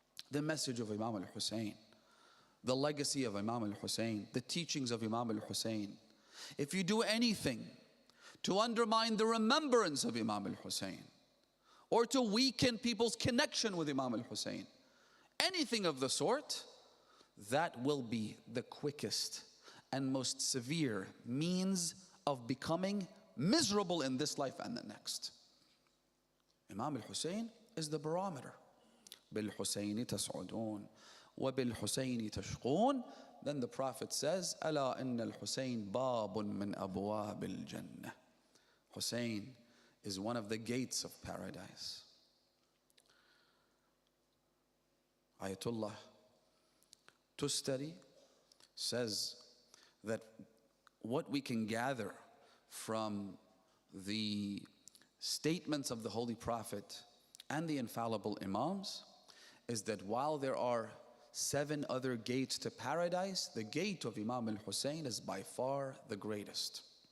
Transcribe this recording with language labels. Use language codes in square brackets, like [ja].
[en] the message of Imam al-Hussain, the legacy of Imam al-Hussain, the teachings of Imam al-Hussain, if you do anything to undermine the remembrance of Imam al-Hussain, or to weaken people's connection with Imam al-Hussain, anything of the sort, that will be the quickest and most severe means of becoming miserable in this life and the next. Imam al-Hussain is the barometer. [ar] بِالْحُسَيْنِ تَسْعُدُونَ وَبِالْحُسَيْنِ تَشْقُونَ. [en] Then the Prophet says, [ar] أَلَا إِنَّ الْحُسَيْنِ بَابٌ مِّنْ أَبْوَابِ الْجَنَّةِ. [en] Hussain is one of the gates of paradise. Ayatollah Tustari says that what we can gather from the statements of the Holy Prophet and the infallible Imams is that while there are 7 other gates to paradise, the gate of Imam al-Hussain is by far the greatest.